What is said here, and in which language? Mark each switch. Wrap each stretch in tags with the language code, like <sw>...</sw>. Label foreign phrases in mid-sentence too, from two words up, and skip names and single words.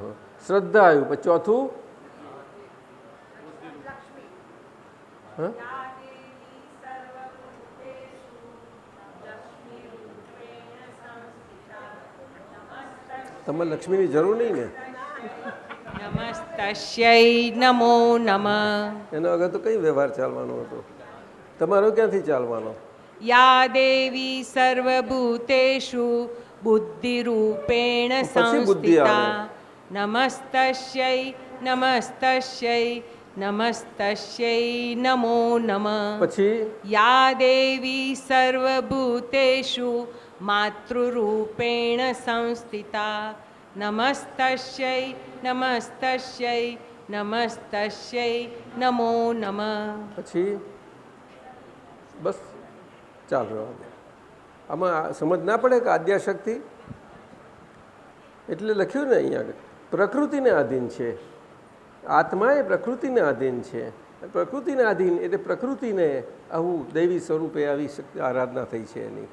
<gu>શ્રદ્ધા આવ્યું. પછી ચોથું હા, તમારે લક્ષ્મીની જરૂર નહીં ને?</gu> <sa>નમસ્તસ્ય નમો નમઃ.</sa> <gu>એના વગર તો કઈ વ્યવહાર ચાલવાનો હતો? તમારો ક્યાંથી ચાલવાનો?</gu> <sa>या देवी सर्वभूतेषु बुद्धिरूपेण</sa> <gu>પછી બુદ્ધિ આવે.</gu> <sa>संस्थिता नमस्तस्यै नमस्तस्यै नमस्तस्यै नमो नमः</sa> <gu>પછી</gu> <sa>या देवी सर्वभूतेषु मातृरूपेण संस्थिता नमस्तस्यै नमस्तस्यै नमस्तस्यै नमो नमः</sa> <gu>પછી બસ ચાલ રહેવા દે. આમાં સમજ ના પડે કે આદ્યાશક્તિ એટલે લખ્યું ને અહીંયા આગળ પ્રકૃતિને આધીન છે. આત્મા એ પ્રકૃતિને આધીન છે. પ્રકૃતિને આધીન એટલે પ્રકૃતિને આવું દૈવી સ્વરૂપે આવી આરાધના થઈ છે એની.</gu>